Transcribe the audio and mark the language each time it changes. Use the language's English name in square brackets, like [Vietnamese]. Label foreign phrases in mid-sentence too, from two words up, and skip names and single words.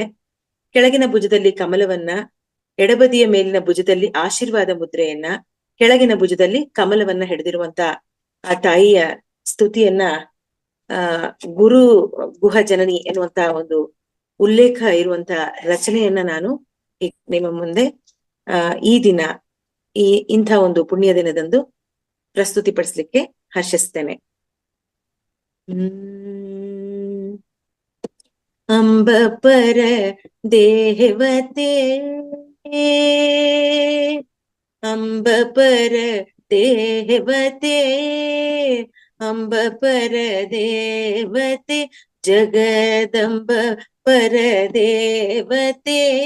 [Kannada] ಕೆಳಗಿನ ಭುಜದಲ್ಲಿ ಕಮಲವನ್ನ, ಎಡಬದಿಯ ಮೇಲಿನ ಭುಜದಲ್ಲಿ ಆಶೀರ್ವಾದ ಮುದ್ರೆಯನ್ನ, ಕೆಳಗಿನ ಭುಜದಲ್ಲಿ ಕಮಲವನ್ನ ಹಿಡಿದಿರುವಂತ ಆ ತಾಯಿಯ ಸ್ತುತಿಯನ್ನ ಗುರು ಗುಹ ಜನನಿ ಎನ್ನುವಂತ ಒಂದು ಉಲ್ಲೇಖ ಇರುವಂತ ರಚನೆಯನ್ನ ನಾನು ನಿಮ್ಮ ಮುಂದೆ ಈ ದಿನ ಇಂಥ ಒಂದು ಪುಣ್ಯ ದಿನದಂದು ಪ್ರಸ್ತುತಿಪಡಿಸ್ಲಿಕ್ಕೆ ಹರ್ಷಿಸ್ತೇನೆ. [Sanskrit] ಅಂಬ ಪರ ದೇವತೆ ಅಂಬ ಪರ ದೇವತೆ ಅಂಬ ಪರ ದೇವತೆ ಜಗದಂಬ ಪರ ದೇವತೆ